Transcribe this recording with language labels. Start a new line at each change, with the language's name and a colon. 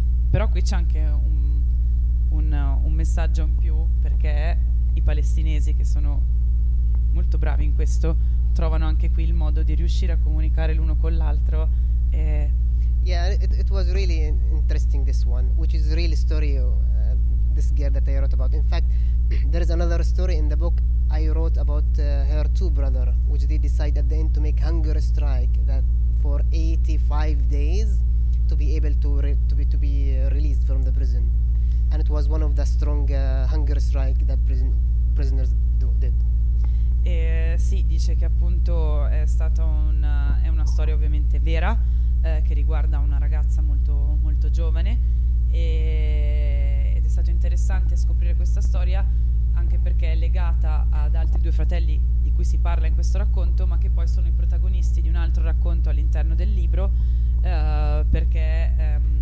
Italian: Però qui c'è anche un messaggio in più, perché i palestinesi, che sono molto bravi in questo, trovano anche qui il modo di riuscire a comunicare l'uno con l'altro.
English: Yeah, it was really interesting, this one, which is really story, this girl that I wrote about. In fact, there is another story in the book I wrote about her two brother, which they decide at the end to make hunger strike that for 85 days to be able to be released from the prison. And it was one of the strong hunger strike that prisoners did.
Italian: Sì, dice che appunto è stata è una storia ovviamente vera, che riguarda una ragazza molto, molto giovane, ed è stato interessante scoprire questa storia anche perché è legata ad altri due fratelli di cui si parla in questo racconto, ma che poi sono i protagonisti di un altro racconto all'interno del libro, perché